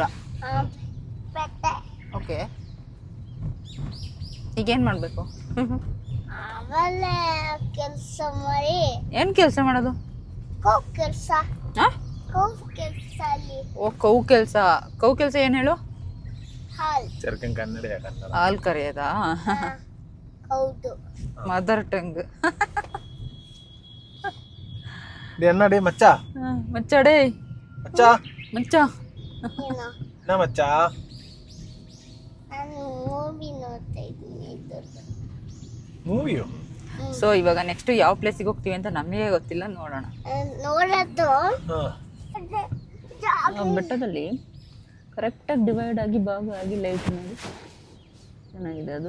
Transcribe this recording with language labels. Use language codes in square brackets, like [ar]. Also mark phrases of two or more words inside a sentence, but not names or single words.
[kn] ಬೆಟ್ಟ. ಓಕೆ, ಈಗೇನ್ ಮಾಡ್ಬೇಕು? ಆಮೇಲೆ ಕೆಲಸ ಮಾಡಿ. ಏನ್ ಕೆಲಸ ಮಾಡೋದು? ಕೆಲಸ ಅಲ್ಲಿ. ಓ, ಕೌ ಕೆಲಸ. ಕೌ ಕೆಲಸ ಏನ್ ಹೇಳು? [ml] ചെറുക്കൻ കന്നഡയാ, കന്നഡ. [kn] ಹಾಲ್ ಕರೆಯೋದಾ? ಹೌದು, [en] mother tongue. [ml] എന്നടി മച്ചാ, [kn] ಮಚ್ಚಡೇ [ml] മച്ചാ, [kn] ಮಚ್ಚ. ಏನೋ [ml] എന്നാ മച്ചാ? [kn] ನಾನು ಮೂವಿ ನೋಡ್ತಾ ಇದ್ದೀನಿ. [ml] മൂവിയോ? [kn] ಸೊ ಇವಾಗ ನೆಕ್ಸ್ಟ್ ಯಾವ ಪ್ಲೇಸಿಗೆ ಹೋಗ್ತೀವಿ ಅಂತ ನಮಗೆ ಗೊತ್ತಿಲ್ಲ, ನೋಡೋಣ. ನೋಡೋದು ಬೆಟ್ಟದಲ್ಲಿ ಕರೆಕ್ಟಾಗಿ ಡಿವೈಡ್ ಆಗಿ ಭಾಗ ಆಗಿ ಲೈಟ್ ಮಾಡಿ ಚೆನ್ನಾಗಿದೆ ಅದು.